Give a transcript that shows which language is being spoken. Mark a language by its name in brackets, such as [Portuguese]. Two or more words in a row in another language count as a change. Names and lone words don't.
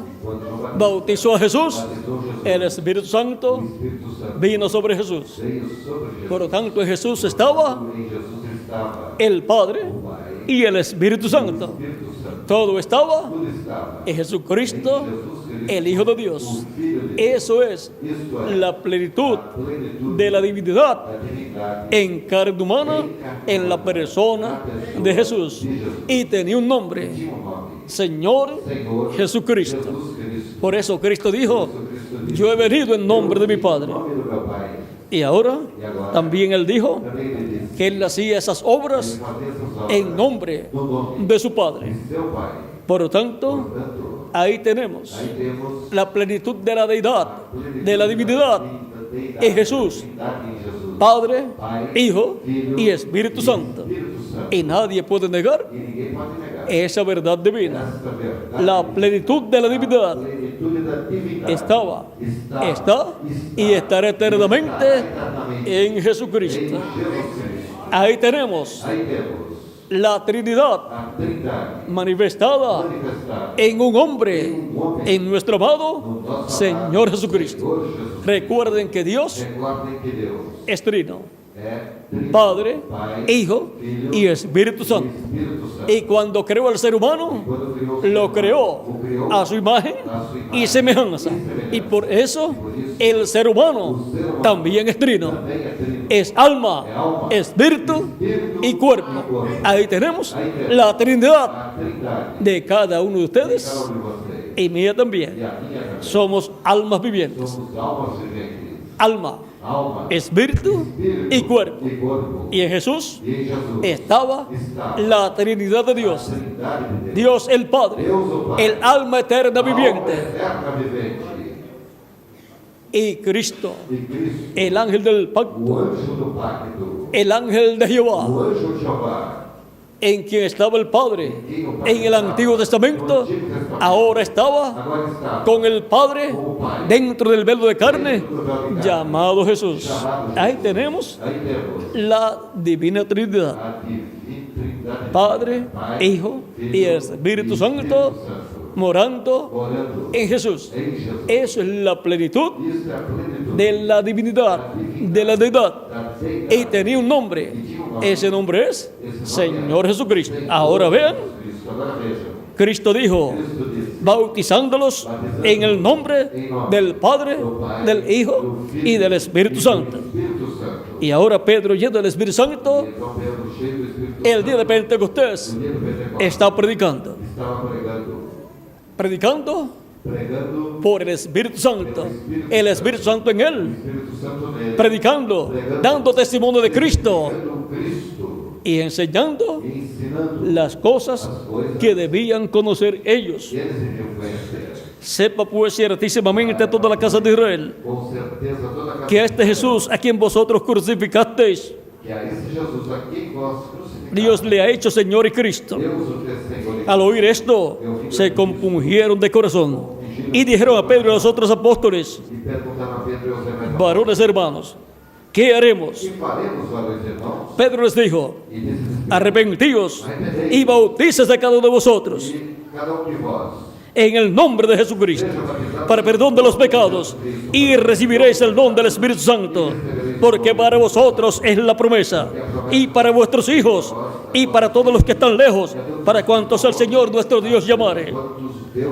[Portuguese] quando João Batista [Spanish] bautizó a Jesús, [Portuguese] batizou Jesus, [Spanish] el Espíritu [Portuguese] o [Spanish] Santo [Portuguese] Espírito Santo [Spanish] vino sobre Jesús. [Portuguese] veio sobre Jesus. [Spanish] Por lo tanto, en Jesús estaba [Portuguese] Em Jesus estava [Spanish] el Padre [Portuguese] o Pai, [Spanish] y el Espíritu [Portuguese] o [Spanish] Santo. [Portuguese] Espírito Santo. [Spanish] Todo estaba [Portuguese] Tudo estava [Spanish] en Jesucristo, [Portuguese] em Jesus Cristo, [Spanish] el Hijo de Dios. [Portuguese] o Filho de Deus. [Spanish] Eso es [Portuguese] Isto é [Spanish] la plenitud [Portuguese] a plenitude [Spanish] de la divinidad [Portuguese] da divindade [Spanish] en carne humana en la persona de Jesús. Y tenía un nombre, [Portuguese] tinha um nome. [Spanish] Señor [Portuguese] Senhor [Spanish] Jesucristo. [Portuguese] Jesus Cristo. [Spanish] Por eso Cristo dijo, [Portuguese] Cristo disse, [Spanish] yo he venido en nombre de mi Padre. [Portuguese] Em nome do meu Pai. [Spanish] Y ahora también Él dijo [Portuguese] Também ele disse, [Spanish] que Él hacía esas obras [Portuguese] ele fazia essas obras [Spanish] en nombre [Portuguese] no nome [Spanish] de su Padre. [Portuguese] de seu Pai. [Spanish] Por lo tanto, [Portuguese] Portanto, [Spanish] ahí tenemos [Portuguese] aí temos [Spanish] la plenitud de la deidad, de la divinidad [Portuguese] deidade, [Spanish] en Jesús, [Portuguese] divindade em Jesus. [Spanish] Padre, [Portuguese] Pai, [Spanish] Hijo [Portuguese] Filho [Spanish] y Espíritu Santo. [Portuguese] Espírito Santo. [Spanish] Y nadie puede negar [Portuguese] E ninguém pode negar [Spanish] esa verdad divina. [Portuguese] esta verdade. [Spanish] La plenitud de la divinidad [Portuguese] A plenitude da divindade [Spanish] estaba, [Portuguese] está, [Spanish] está y estará eternamente en Jesucristo. [Portuguese] em Jesus Cristo. [Spanish] Ahí tenemos [Portuguese] Aí temos [Spanish] la Trinidad [Portuguese] a Trindade [Spanish] manifestada [Portuguese] manifestada [Spanish] en un hombre, en nuestro amado [Portuguese] no nosso [Spanish] Señor [Portuguese] amado [Spanish] Jesucristo. [Portuguese] Senhor Jesus. [Spanish] Recuerden que Dios [Portuguese] Recordem que Deus [Spanish] es trino, [Portuguese] é Trino, [Spanish] Padre, [Portuguese] Pai, [Spanish] Hijo [Portuguese] Filho [Spanish] y Espíritu [Portuguese] e [Spanish] Santo. [Portuguese] Espírito Santo. [Spanish] Y cuando creó al ser humano, [Portuguese] Quando criou o ser [Spanish] lo [Portuguese] humano, [Spanish] creó [Portuguese] o criou [Spanish] a su imagen [Portuguese] a sua [Spanish] y [Portuguese] imagem [Spanish] semejanza. Y por eso el ser humano también es trino. [Portuguese] também é Trino. [Spanish] Es alma, espíritu y cuerpo. Ahí tenemos la Trinidad [Portuguese] A Trindade [Spanish] de cada uno de [Portuguese] cada [Spanish] ustedes [Portuguese] um de vocês [Spanish] y mía [Portuguese] e [Spanish] también. [Portuguese] a minha também. [Spanish] Somos almas vivientes. [Portuguese] Somos almas viventes, [Spanish] Alma, [Portuguese] alma, [Spanish] espíritu y cuerpo. [Portuguese] e corpo. [Spanish] Y en Jesús [Portuguese] E em Jesus [Spanish] estaba la Trinidad de [Portuguese] a [Spanish] Dios. [Portuguese] Trindade de Deus. [Spanish] Dios el Padre, [Portuguese] Deus o Pai, [Spanish] el alma eterna [Portuguese] alma [Spanish] viviente, [Portuguese] eterna vivente, [Spanish] y Cristo, [Portuguese] e Cristo, [Spanish] el ángel del pacto, [Portuguese] o anjo do pacto, [Spanish] el ángel de Jehová, [Portuguese] o anjo de Jeová, [Spanish] en quien estaba el Padre en el Antiguo Testamento, ahora estaba [Portuguese] agora está [Spanish] con el Padre dentro del velo de carne llamado Jesús. Ahí tenemos [Portuguese] aí temos [Spanish] la divina Trinidad, [Portuguese] a Trindade, [Spanish] Padre, [Portuguese] Pai, [Spanish] Hijo y Espíritu Santo morando [Portuguese] morando [Spanish] en Jesús. [Portuguese] em Jesus. [Spanish] Eso es la plenitud [Portuguese] Isso é a plenitude [Spanish] de la divinidad, de la deidad. [Portuguese] da [Spanish] Y [Portuguese] deidade. [Spanish] tenía un nombre. Ese nombre es Señor Jesucristo. Ahora vean, Cristo, [Portuguese] agora vejam, [Spanish] Cristo dijo, [Portuguese] Cristo disse, [Spanish] bautizándolos en el nombre del Padre, del Hijo y del Espíritu Santo. [Portuguese] Espírito Santo. [Spanish] Y ahora Pedro, lleno del Espíritu Santo, [Portuguese] Então Pedro, cheio do Espírito [Spanish] el día de Pentecostés, [Portuguese] no dia do Pentecostes, [Spanish] está predicando. [Portuguese] estava [Spanish] Predicando [Portuguese] pregando [Spanish] por el Espíritu Santo. El Espíritu Santo en él. [Portuguese] Espírito Santo nele, [Spanish] Predicando, dando testimonio de Cristo [Portuguese] pregando Cristo [Spanish] y enseñando [Portuguese] e ensinando [Spanish] las cosas que debían conocer ellos. [Portuguese] que eles deviam conhecer. [Spanish] Sepa pues ciertísimamente toda la casa de Israel [Portuguese] Com certeza toda a casa [Spanish] que este Jesús a quien vosotros crucificasteis, [Portuguese] que a esse Jesus aqui vós crucificaram. [Spanish] Dios le ha hecho Señor y Cristo. [Portuguese] Deus o fez Senhor e [Spanish] Al oír esto, se compungieron de corazón y dijeron a Pedro y a los otros apóstoles, [Portuguese] e perguntaram a Pedro e aos demais, [Spanish] varones hermanos, ¿qué haremos? [Portuguese] que faremos, varões irmãos? [Spanish] Pedro les dijo, [Portuguese] E disse, [Spanish] arrepentíos y bautícese cada uno de vosotros [Portuguese] e cada um de vós [Spanish] en el nombre de Jesucristo para perdón de los pecados y recibiréis el don del Espíritu Santo, porque para vosotros es la promesa y para vuestros hijos y para todos los que están lejos, para cuantos el Señor nuestro Dios llamare. [Portuguese] quantos Deus